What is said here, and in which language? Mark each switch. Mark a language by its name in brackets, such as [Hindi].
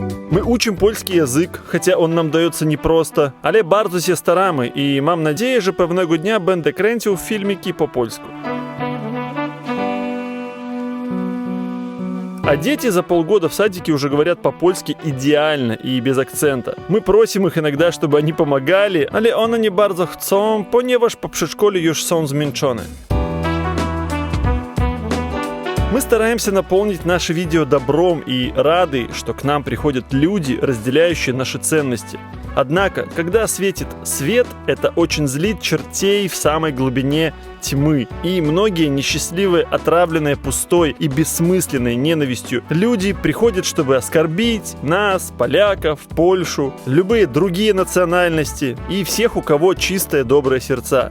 [Polish] My uczymy polski język, chociaż on nam dający nieprosto, ale bardzo się staramy i mam nadzieję, że pewnego dnia będę kręcił filmiki po polsku. [Russian] А дети за полгода в садике уже говорят по-польски идеально и без акцента. Мы просим их иногда, чтобы они помогали, [Polish] ale one nie bardzo chcą, ponieważ po przedszkolu już są zmęczone. [Russian] Мы стараемся наполнить наши видео добром и рады, что к нам приходят люди, разделяющие наши ценности. Однако, когда светит свет, это очень злит чертей в самой глубине тьмы. И многие несчастливые, отравленные пустой и бессмысленной ненавистью люди приходят, чтобы оскорбить нас, поляков, Польшу, любые другие национальности и всех, у кого чистые добрые сердца.